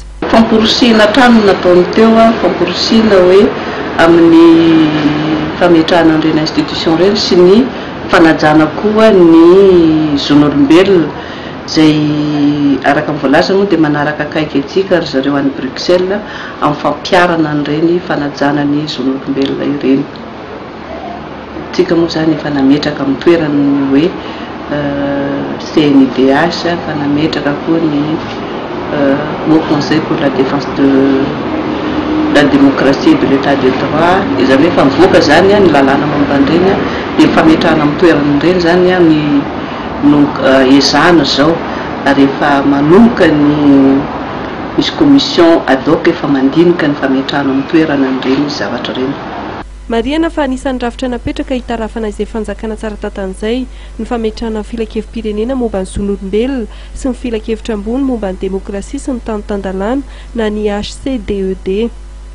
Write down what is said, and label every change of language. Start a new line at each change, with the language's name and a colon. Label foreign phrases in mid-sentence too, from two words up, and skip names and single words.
Malagasy: Famporosiana trano nataony teo famporosiana hoe amin'ny fametrahana ireny institution ireny sy ny fanajana koa ny zon'olombelona izay araka ny voalaza moa dia manaraka akaiky antsika ry zareo any Bruxelles amin'ny fampiarana an'ireny fanajana ny zon'olombelona ireny. Tsika moa zany efa nametraka amin'ny toerany hoe CNIDH fa nametraka koa ny Haut Conseil pour la défense de la démocratie et de l'état de droit izany hoe efa mivoaka zany ny lalàna momban'ireny dia fametrahana amin'ny toeran'ireny zany no ezahana zao ary efa manomboka ny misy commission ad hoc efa mandinika ny fametrahana amin'ny toerana an'ireny zavatra ireny. Mariana fa anisan'ny rafitra napetraka hitarafana izay fanjakana tsara tantan'izay ny fametrahana filakevim-pirenena momba ny zon'olombelona sy ny filakevitra ambony momba ny demokrasia sy ny tany tandalana na ny HCDED.